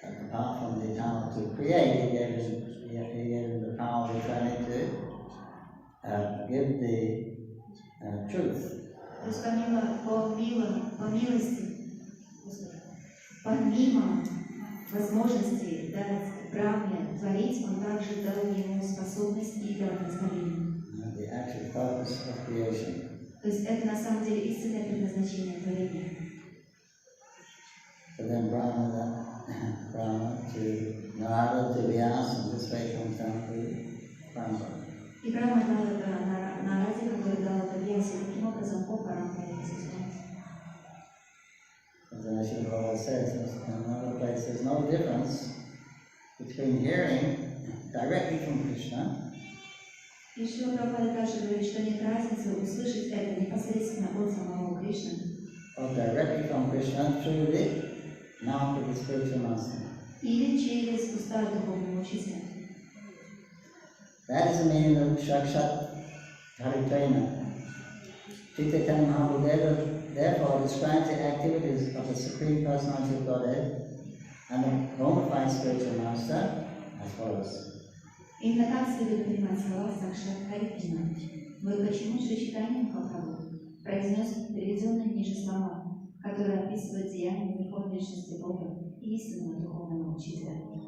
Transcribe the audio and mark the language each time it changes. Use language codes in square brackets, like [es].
[en] Apart from the power to create, he gave him the power of eternity to give the truth. [ru] То есть помимо возможности дать Брахме творить, он также дал ему способность и предназначение. [en] The actual purpose of creation. [ru] То есть это на самом деле истинное предназначение творения. [en] So then Brahma to Narada to Vyasa, and this way comes down to Brahma. [ru] И Брахма дал это Нараде, который дал это Вьясе, таким образом по парампаре. [en] As Srila Prabhupada says in another place, there's no difference between hearing directly from Krishna [ru] И Шрила Прабхупада также говорит, что нет разницы услышать это непосредственно от самого Кришны [en] or directly from Krishna through the mouth of the spiritual master. [ru] или через уста духовного учителя. [en] That is the meaning of Caitanya-charitamrita. Caitanya-charitamrita therefore describes the activities of the Supreme Personality of Godhead and the bona fide spiritual master as follows. [ru] Именно так следует понимать слова Сакшат-Харитина. Вот почему Шри Чайтанья Махапрабху произнес приведенные ниже слова, которые описывают деяния Верховной Личности Бога и истинного духовного учителя.